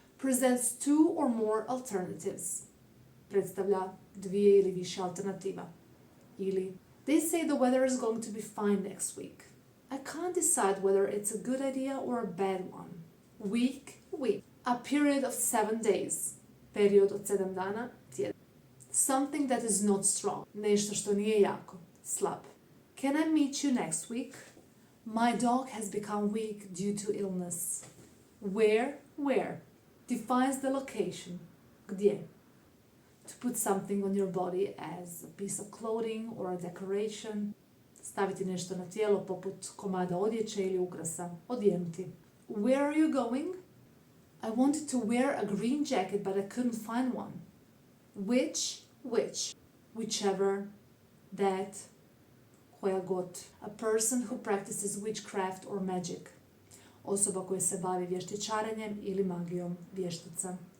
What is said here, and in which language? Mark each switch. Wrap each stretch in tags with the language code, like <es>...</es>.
<en>Presents two or more alternatives.</en> <hr>Predstavlja dvije ili više alternativa. Ili,</hr> <en>they say the weather is going to be fine next week. I can't decide whether it's a good idea or a bad one. Week. A period of 7 days.</en> <hr>Period od 7 dana, tjedan.</hr> <en>Something that is not strong.</en> <hr>Nešto što nije jako, slab.</hr> <en>Can I meet you next week? My dog has become weak due to illness. Where? Defines the location. Gdje? To put something on your body as a piece of clothing or a decoration.</en> <hr>Staviti nešto na tijelo poput komada odjeće ili ukrasa. Odjenuti.</hr> <en>Where are you going? I wanted to wear a green jacket but I couldn't find one. Which? Whichever. That.</en> <hr>Koja god.</hr> <en>A person who practices witchcraft or magic.</en> <hr>Osoba koja se bavi vještičarenjem ili magijom, vještica.</hr>